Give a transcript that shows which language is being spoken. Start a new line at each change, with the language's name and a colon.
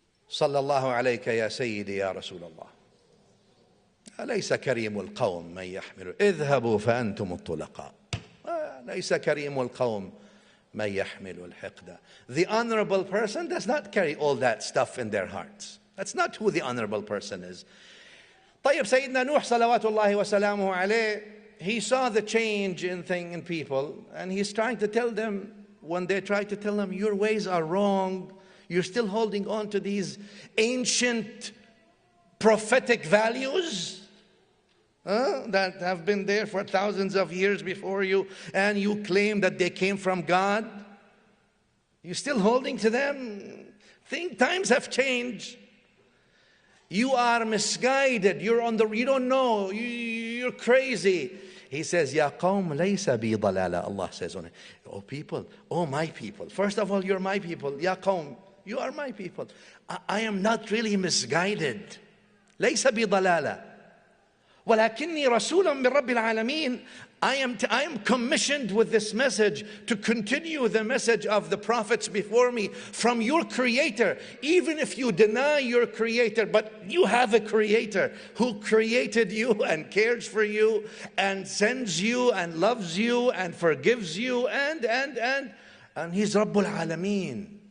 Arabic: صلى الله عليك يا سيدي يا رسول الله أليس كريم القوم من يحمل اذهبوا فأنتم الطلقاء ليس كريم القوم من يحمل الحقد.
English: The honorable person does not carry all that stuff in their hearts. That's not who the honorable person is.
Arabic: طيب سيدنا نوح صلوات الله وسلامه عليه,
English: he saw the change in people, and he's trying to tell them, when they try to tell him, your ways are wrong, you're still holding on to these ancient prophetic values that have been there for thousands of years before you, and you claim that they came from God. You're still holding to them. Times have changed. You are misguided. You don't know. You're crazy. He says,
Arabic: Ya qawm laysa bi dalala.
English: Allah says on it, oh people, oh my people. First of all, you're my people.
Arabic: Ya qawm,
English: you are my people. I am not really misguided.
Arabic: Laysa bi dalala. ولكني رسول من رب العالمين.
English: I am commissioned with this message to continue the message of the prophets before me from your creator. Even if you deny your creator, but you have a creator who created you and cares for you and sends you and loves you and forgives you and he's Rabbul Alameen.